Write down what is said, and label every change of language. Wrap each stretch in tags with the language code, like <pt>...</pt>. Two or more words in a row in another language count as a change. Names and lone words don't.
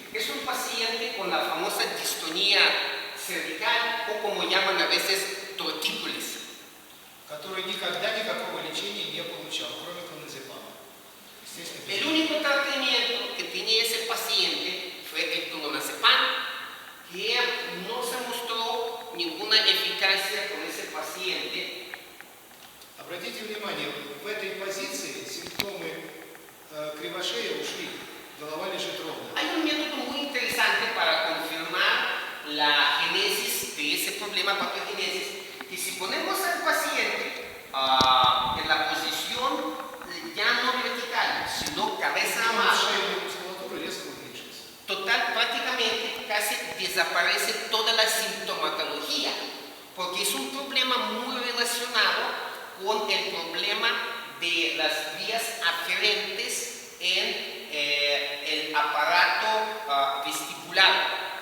<es>Es un paciente con la famosa distonía cervical o como llaman a veces tortícolis,</es> <ru>Который никогда никакого лечения не получал, кроме клоназепама.</ru> <es>El único tratamiento que tenía ese paciente fue el clonazepam, que no se mostró ninguna eficacia con ese paciente.</es> <ru>Обратите внимание, в этой позиции симптомы кривошеи ушли, голова лежит ровно.</ru> <es>Hay un método muy interesante para confirmar la génesis de ese problema patogénesis, que si ponemos al paciente en la posición ya no vertical, sino cabeza abajo,</es> <ru>Шейная мускулатура резко уменьшится.</ru> <es>total, prácticamente casi desaparece toda la sintomatología, porque es un problema muy relacionado con el problema de las vías aferentes en el aparato vestibular.</es>